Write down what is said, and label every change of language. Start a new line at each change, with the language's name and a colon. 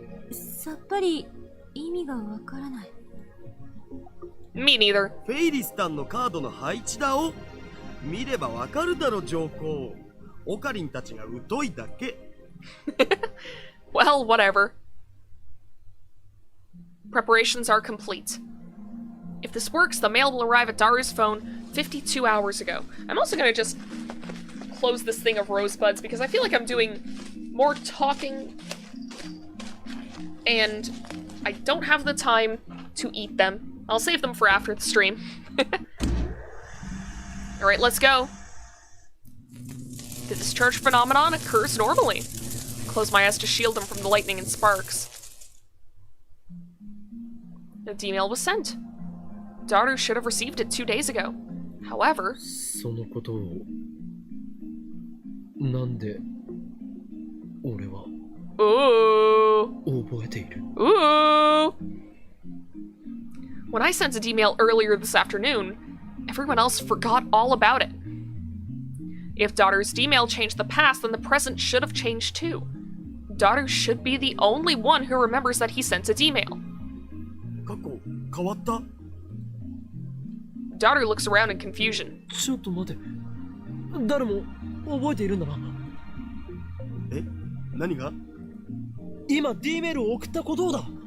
Japanese: さっぱり意味がわからない。
English: Me neither.
Japanese: フェイリスタンのカードの配置だお。見ればわかるだろ上皇。オカリンたちが疎いだけ。
English: Well, whatever. Preparations are complete. If this works, the mail will arrive at Daru's phone 52 hours ago. I'm also gonna just close this thing of rosebuds because I feel like I'm doing more talking and I don't have the time to eat them. I'll save them for after the stream. Alright, let's go. The discharge phenomenon occurs normally. Close my eyes to shield them from the lightning and sparks. The D-mail was sent. Daru should have received it 2 days ago. However...
Japanese: そのことをなんで俺は
English: Ooh.
Japanese: 覚えている
English: Ooh. When I sent a D-mail earlier this afternoon, everyone else forgot all about it. If Daru's D-mail changed the past, then the present should have changed too. Daru should be the only one who remembers that he sent a D-mail.
Japanese: 過去変わった。
English: Daru looks around in confusion.
Japanese: ちょっと待て誰も覚えているんだなえ、何が？今 D メールを送ったことをだ